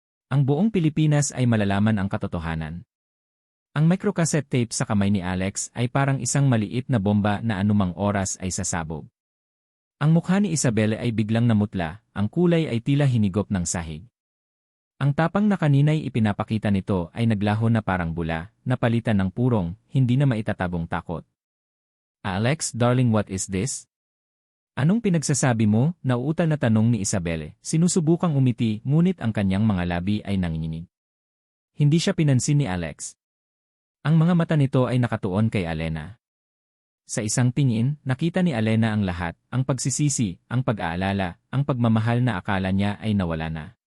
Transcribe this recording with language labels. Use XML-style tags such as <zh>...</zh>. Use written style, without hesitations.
<tl>Ang buong Pilipinas ay malalaman ang katotohanan. Ang microcassette tape sa kamay ni Alex ay parang isang maliit na bomba na anumang oras ay sasabog. Ang mukha ni Isabel ay biglang namutla, ang kulay ay tila hinigop ng sahig. Ang tapang na kanina'y ipinapakita nito ay naglaho na parang bula, napalitan ng purong, hindi na maitatabong takot.</tl> <en>Alex, darling, what is this?</en> <tl>Anong pinagsasabi mo? Nauutal na tanong ni Isabel. Sinusubukang umiti ngunit ang kanyang mga labi ay nanginginig. Hindi siya pinansin ni Alex. Ang mga mata nito ay nakatuon kay Alena. Sa isang tingin, nakita ni Alena ang lahat, ang pagsisisi, ang pag-aalala, ang pagmamahal na akala niya ay nawala na.</tl>